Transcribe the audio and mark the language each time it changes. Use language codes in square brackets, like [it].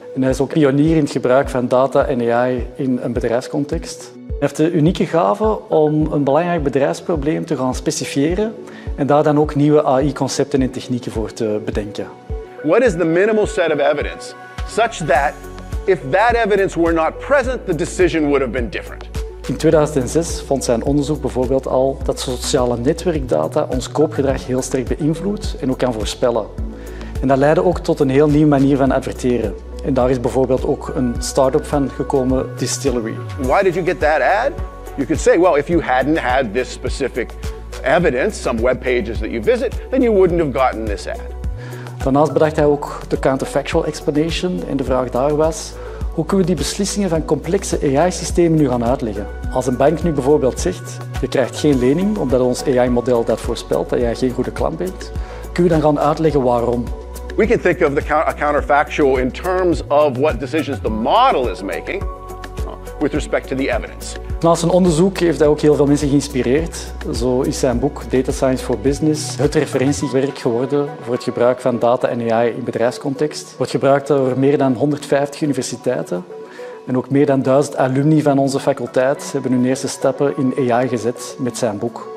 [nl] En hij is ook pionier in het gebruik van data en AI in een bedrijfscontext. Hij heeft de unieke gave om een belangrijk bedrijfsprobleem te gaan specifiëren en daar dan ook nieuwe AI-concepten en technieken voor te bedenken. [en] What is the minimal set of evidence such that if that evidence were not present, the decision would have been different? [nl] In 2006 vond zijn onderzoek bijvoorbeeld al dat sociale netwerkdata ons koopgedrag heel sterk beïnvloedt en ook kan voorspellen. En dat leidde ook tot een heel nieuwe manier van adverteren. En daar is bijvoorbeeld ook een start-up van gekomen, Distillery. [en] Why did you get that ad? You could say, well, if you hadn't had this specific evidence, some web pages that you visit, then you wouldn't have gotten this ad. [nl] Daarnaast bedacht hij ook de counterfactual explanation en de vraag daar was: hoe kunnen we die beslissingen van complexe AI-systemen nu gaan uitleggen? Als een bank nu bijvoorbeeld zegt, je krijgt geen lening omdat ons AI-model dat voorspelt, dat jij geen goede klant bent, kun je dan gaan uitleggen waarom? [en] We can think of a counterfactual in terms of what decisions the model is making with respect to the evidence. [nl] Naast zijn onderzoek heeft hij ook heel veel mensen geïnspireerd. Zo is zijn boek Data Science for Business het referentiewerk geworden voor het gebruik van data en AI in bedrijfscontext. Het wordt gebruikt door meer dan 150 universiteiten. En ook meer dan 1000 alumni van onze faculteit hebben hun eerste stappen in AI gezet met zijn boek.